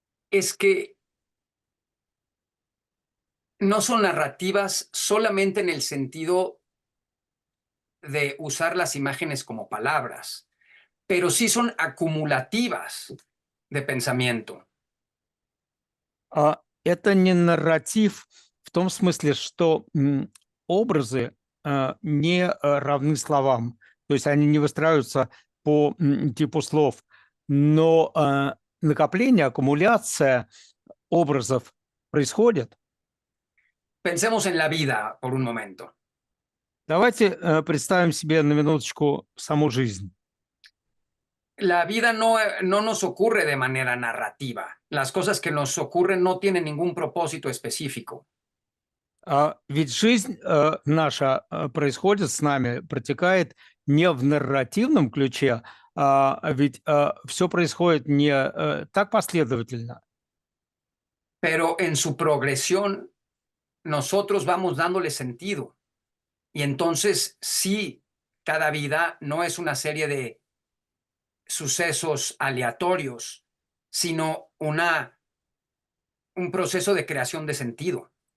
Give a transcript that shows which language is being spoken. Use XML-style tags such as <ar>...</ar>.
<es>Es que no son narrativas solamente en el sentido de usar las imágenes como palabras, pero sí son acumulativas de pensamiento.</es> <ru>Это не нарратив в том смысле, что образы не равны словам, то есть они не выстраиваются по типу слов, но накопление, аккумуляция образов происходит.</ru> <es>Pensemos en la vida por un momento.</es> <ru>Давайте представим себе на минуточку саму жизнь.</ru> <es>La vida no nos ocurre de manera narrativa. Las cosas que nos ocurren no tienen ningún propósito específico.</es> <ru>Ведь жизнь наша происходит с нами, протекает не в нарративном ключе, ведь все происходит не так последовательно.</ru> <es>Pero en su progresión, nosotros vamos dándole sentido. Y entonces, sí, cada vida no es una serie de sucesos aleatorios, sino un proceso de creación de sentido.</es>